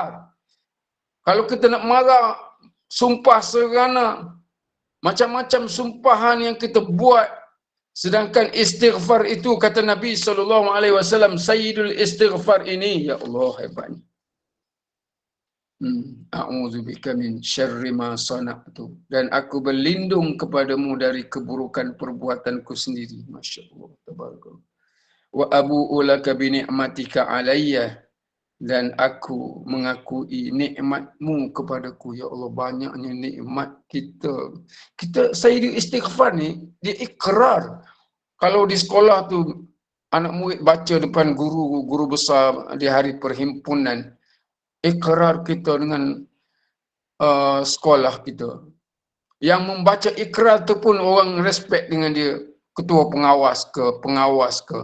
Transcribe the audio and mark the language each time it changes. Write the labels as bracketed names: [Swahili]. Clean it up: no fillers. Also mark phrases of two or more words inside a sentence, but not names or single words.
[Malay] Kalau kita nak marah, sumpah serana, macam-macam sumpahan yang kita buat. Sedangkan istighfar itu, kata Nabi SAW, [Arabic] سيد الاستغفار [Malay] ini, ya Allah, hebatnya. [Arabic] أعوذ بك من شر ما صنعت, [Malay] dan aku berlindung kepadamu dari keburukan perbuatanku sendiri. [Arabic] ما شاء الله، تبارك الله. وأبوء لك بنعمتك علي, [Malay] dan aku mengakui nikmatmu kepadaku. Ya Allah, banyaknya nikmat kita. [Arabic] سيد الاستغفار [Malay] ni, dia ikrar. Kalau di sekolah tu anak murid baca depan guru besar di hari perhimpunan, ikrar kita dengan sekolah kita. Yang membaca ikrar tu pun orang respect dengan dia, ketua pengawas ke.